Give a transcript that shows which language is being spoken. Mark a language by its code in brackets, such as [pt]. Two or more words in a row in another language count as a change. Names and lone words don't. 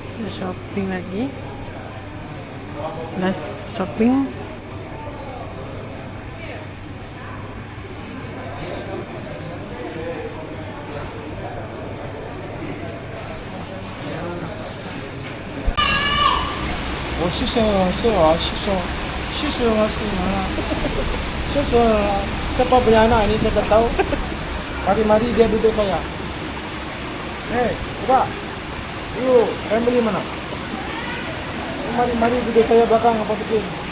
[ms] shopping lagi. [en] Last shopping. [zh] Oh, 谢谢啊，谢谢啊，谢谢啊. [ms] Siapa punya anak ni saya tak tahu. Mari dia duduk saya. Buka. [en] You, family [ms] mana? Mari duduk saya belakang apa bikin.